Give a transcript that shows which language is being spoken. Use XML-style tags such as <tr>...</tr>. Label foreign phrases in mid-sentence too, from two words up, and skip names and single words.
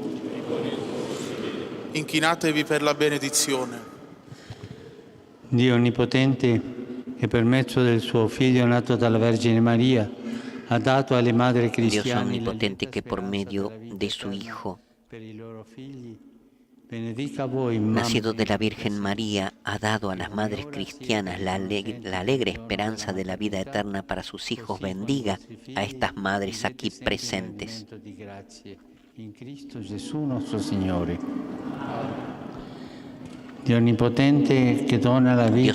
<it>Inchinatevi per la benedizione. Dio Onnipotente, che per mezzo del suo Figlio nato dalla Vergine Maria, ha dato alle madri</it> <es>Dios</es> <it>cristiane</it> <es>omnipotente que por medio de su Hijo,</es> <it>per i loro figli, benedica voi,</it> <es>nacido de la Virgen María, ha dado a las madres cristianas la alegre esperanza de la vida eterna para sus hijos. Bendiga a estas madres aquí presentes.</es> <it>in Cristo Gesù nostro Signore. Dio Onnipotente</it> <es>que dona la vida.</es>